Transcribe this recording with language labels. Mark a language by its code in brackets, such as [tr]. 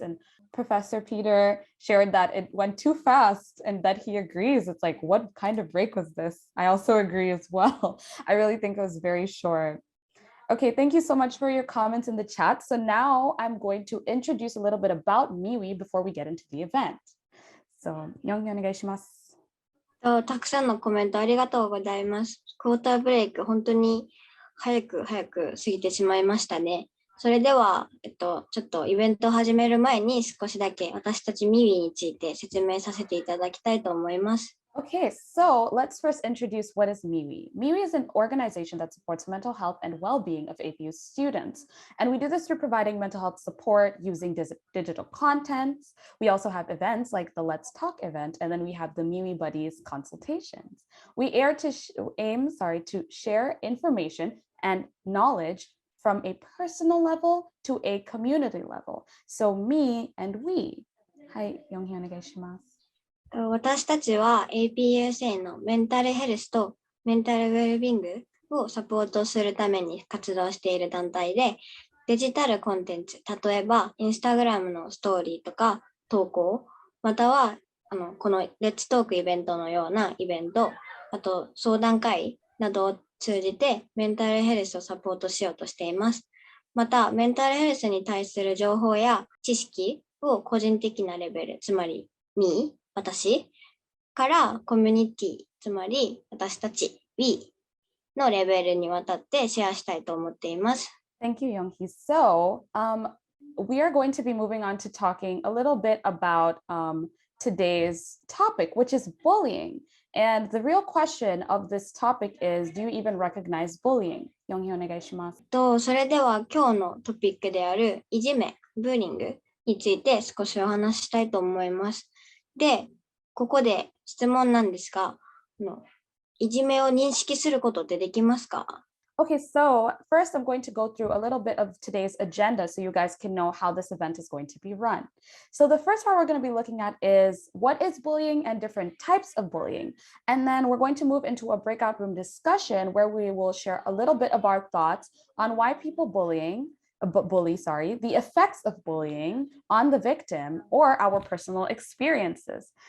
[en] And Professor Peter shared that it went too fast and that he agrees. It's like, what kind of break was this? I also agree as well. I really think it was very short. Okay, thank you so much for your comments in the chat. So now I'm going to introduce a little bit about MeWe before we get into the event. So, Young-hee, [ja] お願いします。たくさんのコメントありがとうございます。クォーターブレイク、本当に早く過ぎてしまいましたね。それでは、ちょっとイベントを始める前に少しだけ私たちミウィについて説明させていただきたいと思います。 [en] Okay, so let's first introduce what is MeWe. MeWe is an organization that supports mental health and well-being of APU students. And we do this through providing mental health support using digital content. We also have events like the Let's Talk event, and then we have the MeWe Buddies consultations. We aim to share information and knowledge from a personal level to a community level. So me and we. Hi, Young-hee, [ja] お願いします。私たちは APU 生のメンタルヘルスとメンタルウェルビングをサポートするために活動している団体で、デジタルコンテンツ、例えばインスタグラムのストーリーとか投稿、またはこのレッツトークイベントのようなイベント、あと相談会などを通じてメンタルヘルスをサポートしようとしています。また、メンタルヘルスに対する情報や知識を個人的なレベル、つまり私からコミュニティ、つまり私たち We のレベルにわたってシェアしたいと思っています。 [en] Thank you, Young-hee. So, we are going to be moving on to talking a little bit about today's topic, which is bullying. And the real question of this topic is, do you even recognize bullying? Young-hee, [ja] お願いします。それでは今日のトピックであるいじめ、ブーリングについて少しお話ししたいと思います。で、ここで質問なんですが、いじめを認識することってできますか？ [en] Okay, so first I'm going to go through a little bit of today's agenda so you guys can know how this event is going to be run. So the first part we're going to be looking at is what is bullying and different types of bullying. And then we're going to move into a breakout room discussion where we will share a little bit of our thoughts on why people bully, the effects of bullying on the victim or our personal experiences.